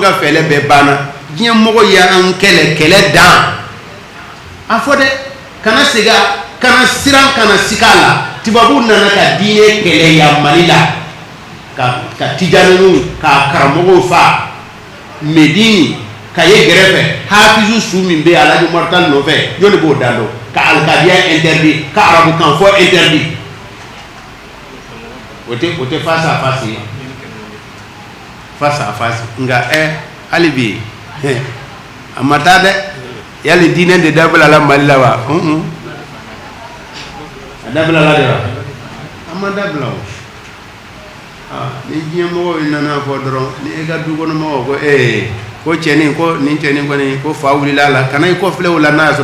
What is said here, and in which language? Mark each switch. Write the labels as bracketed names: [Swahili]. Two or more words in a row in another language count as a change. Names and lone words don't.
[Bambara] ka fɛlɛ bɛɛ banna diɲɛ mɔgɔ y'an kɛlɛ dan a fɔ dɛ kana siran kana siga la tubabu nana ka diinɛ kɛlɛ ya Mali la ka tijaniw ka karamɔgɔw fa Medini ka ye gɛrɛfɛ hafizu su min bɛ Alhaji Mortal nɔfɛ jɔnni b'o dan dɔn ka alikabiya interdit ka arabukan fɔ interdit o tɛ [French] face à face [Bambara] ye [French] face à face [Bambara] nka hali bi a ma taa dɛ yali diinɛ de dabila la Mali la wa a dabila la de wa a ma dabila o ni diɲɛ mɔgɔw yi nana fɔ dɔrɔn ni e ka du kɔnɔ mɔgɔw ko ko cɛnin ko nin cɛnin kɔni ko fa wulila la kana i kɔfilɛ o la n'a y'a sɔrɔ